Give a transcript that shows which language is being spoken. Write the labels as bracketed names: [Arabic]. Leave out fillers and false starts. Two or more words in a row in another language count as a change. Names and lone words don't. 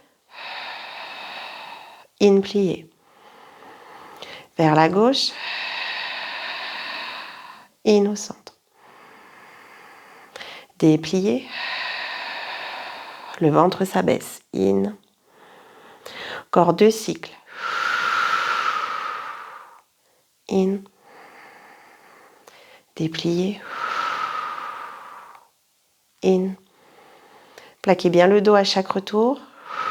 [French] In, plier. Vers la gauche. In au centre. Déplier. Le ventre s'abaisse. In. Encore 2 cycles. In. Déplier. In. Plaquez bien le dos à chaque retour.